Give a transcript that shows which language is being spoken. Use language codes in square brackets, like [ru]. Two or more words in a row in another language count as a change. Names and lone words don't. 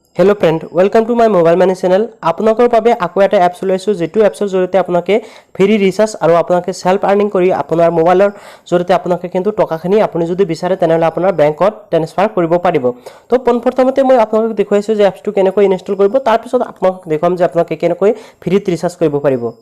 [en] Hello friend welcome to my Mobile Money channel [as] आपनकर বাবে আকৌ এটা এপছ লৈছো যেটো এপছৰ জৰিয়তে আপোনাকে [en] free recharge [as] আৰু আপোনাকে [en] self earning [as] কৰি আপোনাৰ মোবাইলৰ জৰিয়তে আপোনাকে কিন্তু টকাখিনি আপুনি যদি বিচাৰে তেনেহলে আপোনাৰ বেংকত ট্ৰান্সফাৰ কৰিব পাৰিব তো প্ৰথমতে মই আপোনাক দেখুৱাইছো যে এপছটো কেনেকৈ ইনষ্টল কৰিব তাৰ পিছত আপোনাক দেখাম যে আপোনাকে কেনেকৈ [en] free recharge [as] কৰিব পাৰিব